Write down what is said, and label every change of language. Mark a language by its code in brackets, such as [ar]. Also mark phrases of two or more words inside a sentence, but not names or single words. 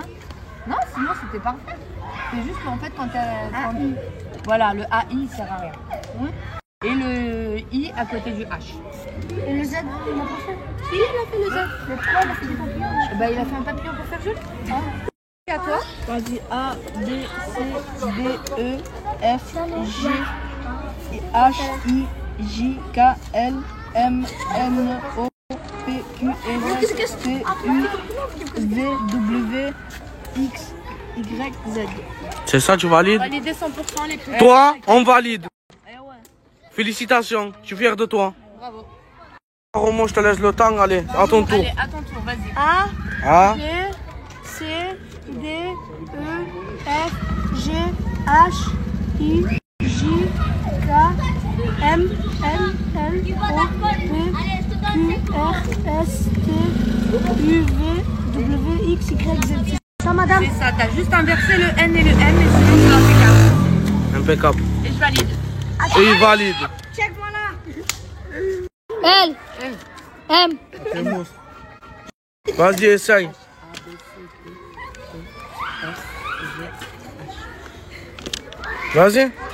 [fr] Non, sinon c'était parfait. C'est juste qu'en fait, quand t'as. Voilà, le AI il sert à rien. Et le I à côté du H. Et le Z, il m'a pas fait. Si, il a fait le Z. Le 3, il a fait des papillons. Bah, il a fait un papillon pour faire joli. Et à toi? Vas-y, A, B, C, D, E, F, G, H, I, J, K, L, M, N, O, P, Q, R, S, T, U, V, W, X, Y, Z. C'est ça, tu valides? Valider 100% les critères. Toi, on valide. Félicitations, je suis fier de toi. Bravo. Romo, je te laisse le temps, allez, à ton tour. Allez, à ton tour, vas-y. A, A, B, C, D, E, F, G, H, I, J, K, M, N, O, P, Q, R, S, T, U, V, W, X, Y, Z. C'est ça, madame? C'est ça, t'as juste inversé le N et le M, et sinon c'est impeccable. impeccable. Et je valide. Et il valide. Check-moi là. L, M. Vas-y, essaye. Vas-y.